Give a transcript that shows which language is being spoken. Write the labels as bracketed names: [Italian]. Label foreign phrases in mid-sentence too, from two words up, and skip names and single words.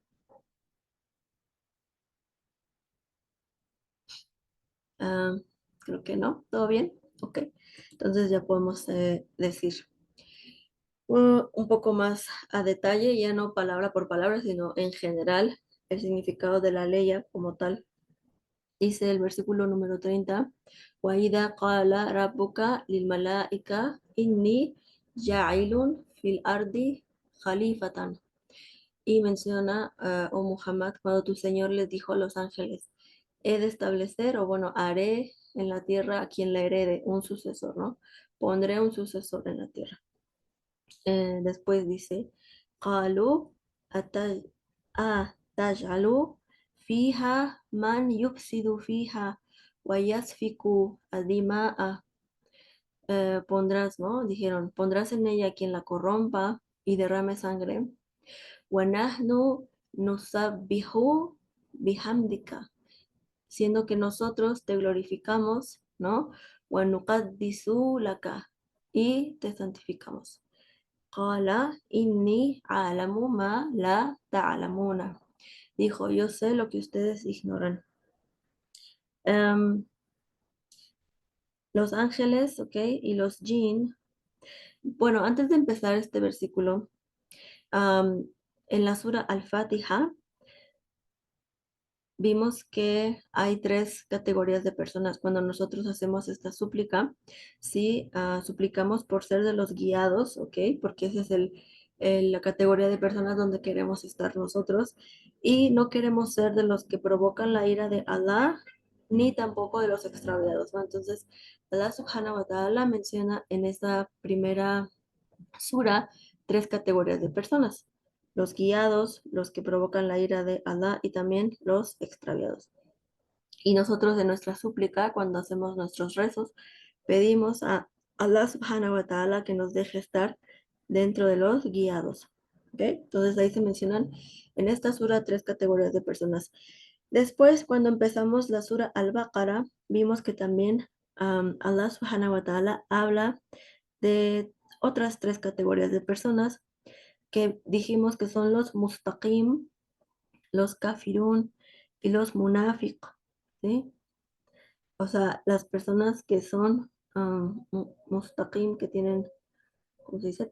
[Spanish] Ah, creo que no. ¿Todo bien? Ok. Entonces ya podemos decir un poco más a detalle, ya no palabra por palabra, sino en general el significado de la ley como tal. Dice el versículo número 30, [Arabic] وَإِذَا قَالَ رَبُّكَ لِلْمَلَائِكَةِ إِنِّي جَاعِلٌ فِي الْأَرْضِ خَلِيفَةً. [Spanish] Y menciona, oh Muhammad, cuando tu Señor les dijo a los ángeles, he de establecer, o bueno, haré en la tierra a quien la herede, un sucesor, ¿no? Pondré un sucesor en la tierra. Después dice, [Arabic] قالوا أت- أتجعل فيها من يفسد فيها ويسفك الدماء. [Spanish] Pondrás, ¿no? Dijeron, pondrás en ella quien la corrompa y derrame sangre. [Arabic] وَنَحْنُ نُسَبِّحُ بِحَمْدِكَ, [Spanish] siendo que nosotros te glorificamos, ¿no? [Arabic] وَنُقَدِّسُ لَكَ, [Spanish] y te santificamos. [Arabic] قَالَ إِنِّي أَعْلَمُ مَا لَا تَعْلَمُونَ, [Spanish] dijo, yo sé lo que ustedes ignoran. Em, los ángeles, ¿ok? Y los jinn. Bueno, antes de empezar este versículo, am, en la sura Al-Fatiha, vimos que hay tres categorías de personas. Cuando nosotros hacemos esta súplica, sí, suplicamos por ser de los guiados, ¿ok? Porque esa es la categoría de personas donde queremos estar nosotros. Y no queremos ser de los que provocan la ira de Allah, ni tampoco de los extraviados, ¿no? Entonces, [Arabic] الله سبحانه وتعالى [Spanish] menciona en esta primera sura tres categorías de personas. los guiados, los que provocan la ira de Allah y también los extraviados. Y nosotros de nuestra súplica, cuando hacemos nuestros rezos, pedimos a [Arabic] الله سبحانه وتعالى [Spanish] que nos deje estar dentro de los guiados. ¿Ok? Entonces ahí se mencionan en esta sura tres categorías de personas. Después, cuando empezamos la sura Al-Baqarah, vimos que también [Arabic] الله سبحانه وتعالى [Spanish] habla de otras tres categorías de personas que dijimos que son los mustaqim, los kafirun y los munafiq, ¿sí? O sea, las personas que son mustaqim, que tienen, ¿cómo se dice?